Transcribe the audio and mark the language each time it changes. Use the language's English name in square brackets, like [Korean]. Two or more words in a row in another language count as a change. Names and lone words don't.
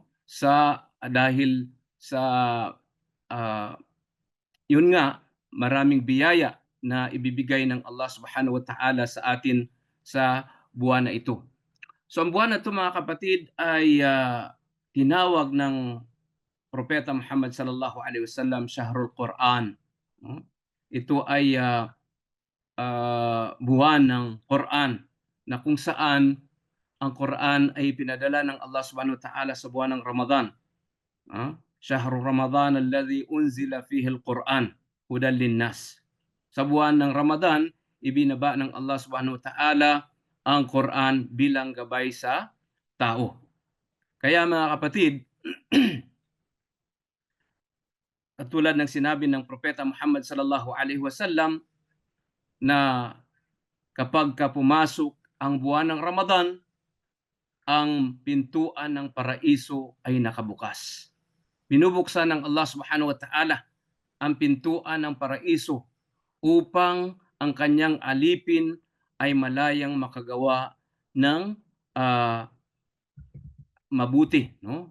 [Filipino] Dahil sa uh, yun nga, maraming biyaya na ibibigay ng Allah [Arabic] سبحانه وتعالى [Filipino] sa atin sa buwan na ito. So ang buwan na ito, mga kapatid, ay tinawag ng Propeta Muhammad [Arabic] صلى الله عليه وسلم شهر القرآن. [Filipino] No? Ito ay buwan ng Quran na kung saan ang Quran ay pinadala ng Allah [Arabic] سبحانه وتعالى [Filipino] sa buwan ng Ramadan. [Arabic] شهر رمضان الذي أنزل فيه القرآن هدى للناس. [Filipino] Sa buwan ng Ramadan, ibinaba ng Allah [Arabic] سبحانه وتعالى [Filipino] ang Quran bilang gabay sa tao. Kaya, mga kapatid, katulad ng sinabi ng Propeta Muhammad [Arabic] صلى الله عليه وسلم [Filipino] na kapag pumasok ang buwan ng Ramadan, ang pintuan ng paraiso ay nakabukas. Binubuksan ng Allah [Arabic] سبحانه وتعالى [Filipino] ang pintuan ng paraiso upang ang kanyang alipin ay malayang makagawa ng mabuti, no?